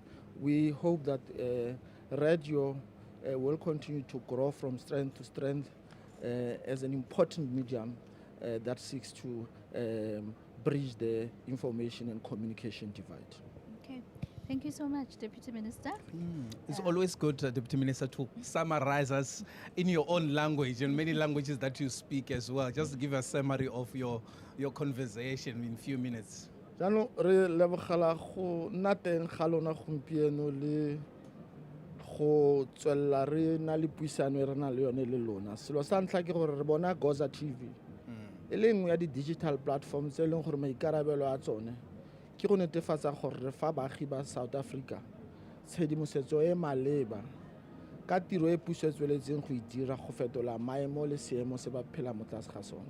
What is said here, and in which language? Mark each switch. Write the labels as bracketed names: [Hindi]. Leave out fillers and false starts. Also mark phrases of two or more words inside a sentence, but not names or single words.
[English] And we hope that radio will continue to grow from strength to strength as an important medium that seeks to bridge the information and communication divide. Okay. Thank you so much, Deputy Minister. It's always good, Deputy Minister, to summarize us in your own language and many languages that you speak as well. Just give a summary of your conversation in a few minutes. [Tswana] Jaanong re lebogela go nna teng ga lona gompieno le go tswelela re na le puisano e re na le yone le lona. Selo sa ntlha ke gore re bona Goza TV e le nngwe ya di- [English] digital platforms [Tswana] e leng gore maikarabelo a tsone ke go netefatsa gore re fa baagi ba South Africa tshedimosetso e maleba ka tiro e puso e tsweletseng go e dira go fetola maemo le seemo se ba phela mo tlase ga sone.